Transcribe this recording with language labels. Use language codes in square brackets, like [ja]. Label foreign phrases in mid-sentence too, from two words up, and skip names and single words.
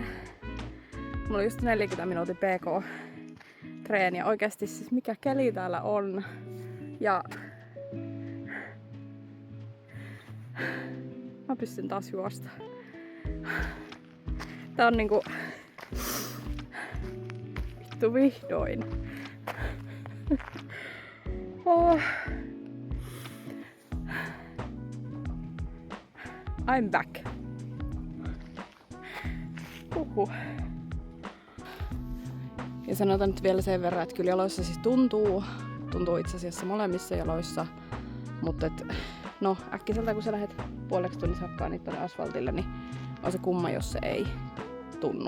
[fi] Mulla oli just 40 minuutin PK-treeniä. Oikeasti siis mikä keli täällä on. Ja mä pystyn taas juosta. Tää on niinku vittu vihdoin. [en] Oh. I'm back. [fi] Ja sanotaan nyt vielä sen verran, että kyllä jaloissa siis tuntuu itse asiassa molemmissa jaloissa, mutta äkkiseltä kun sä lähdet puoleksi tunnissa hakkaa niitä tonne asfaltille, niin on se kumma, jos se ei tunnu.